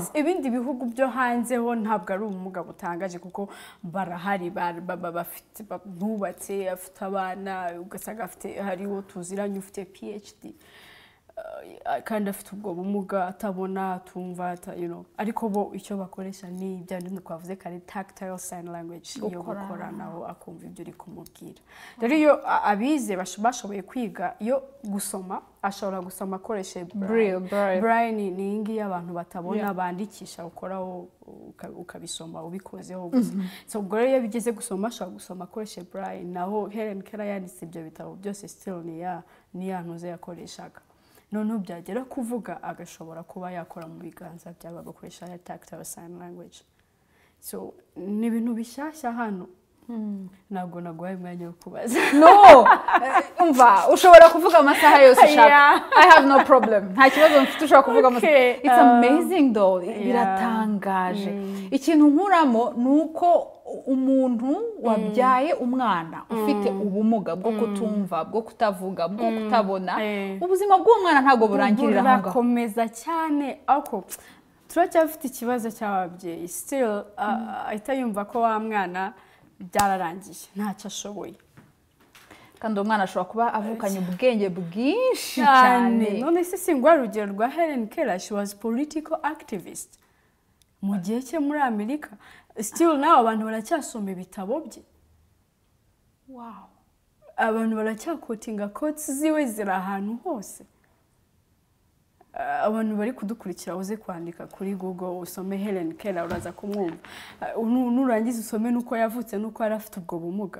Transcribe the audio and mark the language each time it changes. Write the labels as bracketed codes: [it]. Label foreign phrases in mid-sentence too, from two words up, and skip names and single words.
[rw] Ibindi bihugu byo hanze ho ntabwo ari ubumuga butangaje kuko barahari bafite bubatse, afite abana, ugasanga afite hariho tuziranye ufite PhD. Kandi afite ubwo bumuga atabona atumva ariko bo icyo bakoresha ni bya bintu twavuze kare [en] tactile sign language [rw] yo gukora naho akumva ibyo uri kumubwira. Rero iyo abize bashoboye kwiga yo gusoma, ashobora gusoma akoresha braille. Ni ingi abantu batabona bandikisha ukoraho ukabisoma ubikozeho gusa. So ubwo rero iyo bigeze gusoma ashobora gusoma akoresha braille, naho Helen Keller yanditse ibyo bitabo byose still ni yantuze yakoreshaga. Noneho byagera kuvuga agashobora kuba yakora mu biganza byaba agakoresha [en] tactile sign language. [rw] So ni ibintu bishyashya hano. Ntabwo naguhaye umwanya wo kubaza. No, umva ushobora kuvuga amasaha yose ushaka. I have no problem. Nta kibazo mfite ushobora kuvuga amasaha. It's amazing though. Biratangaje. Ikintu nkuramo nuko umuntu wabyaye umwana ufite ubumuga bwo kutumva, bwo kutavuga, bwo kutabona, ubuzima bw'uwo mwana ntabwo burangirira aho ngaho. Burakomeza cyane ako turacyafite ikibazo cy'ababyeyi. Still ahita yumva ko wa mwana byararangiye ntacyo ashoboye. Kandi uwo mwana ashobora kuba avukanye ubwenge bwinshi cyane. None se singwa urugero rwa Helen Keller, [en] she was political activist [rw] mu gihe cye muri Amerika. [en] Still now [rw] abantu baracyasoma ibitabo bye. Wow. Abantu baracyakotinga quotes ziwe ziri ahantu hose. Abantu bari kudukurikira uze kwandika kuri Google usome Helen Keller uraza kumwumva. Nurangiza usome nuko yavutse nuko yari afite ubwo bumuga.